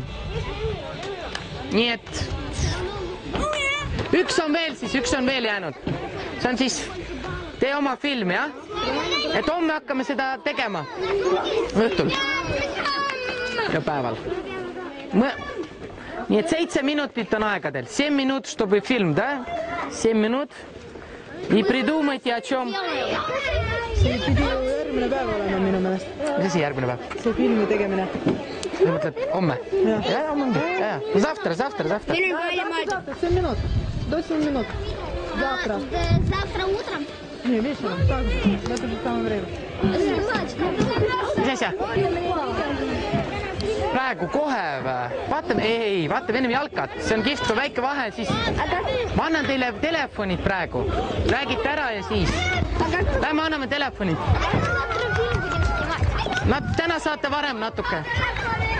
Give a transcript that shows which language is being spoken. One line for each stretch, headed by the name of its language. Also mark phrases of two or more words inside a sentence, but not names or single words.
Estonian: Nii et üks on veel jäänud. See on siis tee oma film, jah? Et homme hakkame seda tegema õhtul ja päeval. Nii et 7 minutit on aega teil.
Russian: 7 minut, чтобы film, да? 7 minut. И придумайте о чем.
Estonian: See pidi ju järgmine päev olema minu meelest. Mis see järgmine päev? See filmi tegemine. Sa mõtled homme? Jah, homme.
Russian: Завтра. 7 minut. До 7 minut. Завтра. Завтра утром? Не, вечером. Так, в это же самое время.
Estonian: Mis asja? Praegu kohe või? Vaatame ennem jalkat. See on kihvt, kui väike vahe, siis ma annan teile telefonid praegu. Räägite ära ja siis. Lähme anname telefonid. Täna saate varem natuke.